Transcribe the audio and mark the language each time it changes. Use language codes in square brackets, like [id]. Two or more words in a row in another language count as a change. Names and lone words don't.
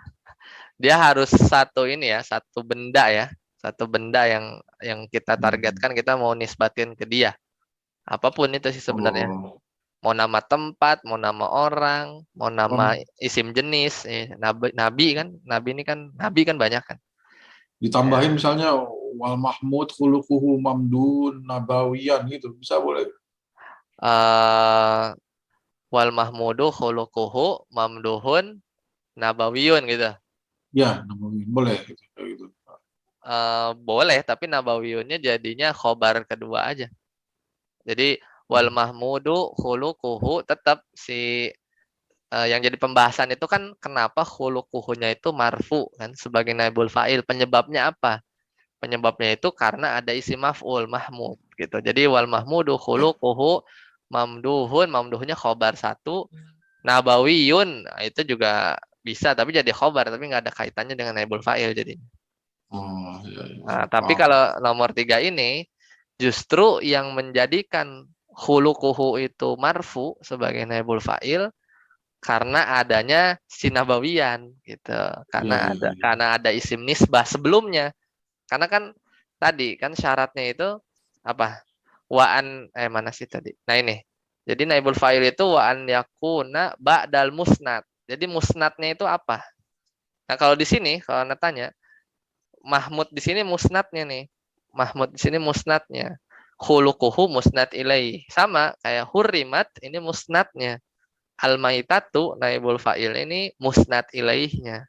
[id] Dia harus satu benda ya, satu benda yang kita targetkan, kita mau nisbatin ke dia. Apapun itu sih sebenarnya. Mau nama tempat, mau nama orang, mau nama isim jenis, nabi ini kan banyak kan. Ditambahin misalnya [ar] wal mahmud khuluquhu mamdun nabawiyan [id] gitu, bisa boleh? [ar] Wal mahmudu khuluquhu mamduhun nabawiyun gitu. [id] Ya, nabawiyan boleh gitu. Boleh, tapi nabawiyunnya jadinya khobar kedua aja. Jadi [ar] wal mahmudu khuluquhu [id] tetap yang jadi pembahasan itu kan kenapa khuluquhunya itu marfu kan sebagai [ar] naibul fa'il. [id] Penyebabnya apa? Penyebabnya itu karena ada [ar] isim maf'ul [id] mahmud gitu. Jadi [ar] wal mahmudu khuluquhu [id] mamduhunnya khobar 1. Nabawiyun itu juga bisa tapi jadi khobar tapi nggak ada kaitannya dengan [ar] naibul fa'il [id] jadi. Tapi kalau nomor 3 ini justru yang menjadikan khuluquhu itu marfu sebagai [ar] naibul fa'il [id] karena adanya sinabawiyan gitu. Karena ada [ar] isim nisbah [id] sebelumnya. Karena kan tadi kan syaratnya itu apa? Mana sih tadi? Nah ini. Jadi [ar] naibul fa'il [id] itu [ar] wa'an yakuna ba'dal musnad. [id] Jadi musnadnya itu apa? Nah, kalau di sini kalau tanya Mahmud di sini musnadnya nih. Mahmud di sini musnadnya. khuluquhu [ar] musnad ilaih. [id] Sama kayak hurrimat ini musnadnya. [ar] Al-maitatu naibul fa'il [id] ini [ar] musnad ilaihnya.